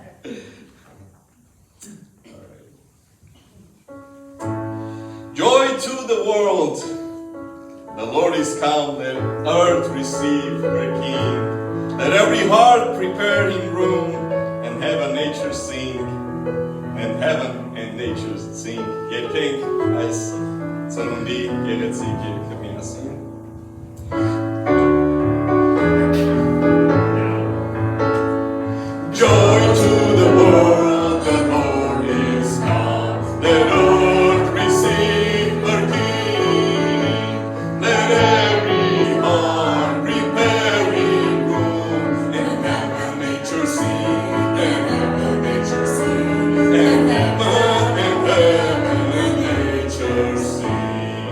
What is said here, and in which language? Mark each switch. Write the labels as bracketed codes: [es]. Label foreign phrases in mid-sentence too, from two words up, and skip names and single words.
[en] All right. Joy to the world. The Lord is come. Let earth receive her King. Let every heart prepare him room, and heaven nature sing, and heaven and nature sing. [hy] Երկենք այս ծնունդի գեղեցիկ երգը միասին. [en] Joy to the world, the Lord is come. Let earth receive her King. Let every heart prepare him room, and heaven nature sing, and heaven nature sing, and heaven and nature sing.